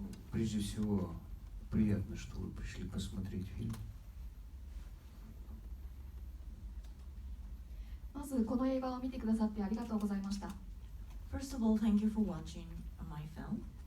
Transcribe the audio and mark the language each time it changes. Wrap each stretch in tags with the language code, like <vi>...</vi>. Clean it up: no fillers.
<ru>Прежде всего, приятно, что вы пришли посмотреть фильм.</ru> <ja>まずこの映画を見てくださってありがとうございました。</ja> <en>First of all, thank you for watching my film.</en>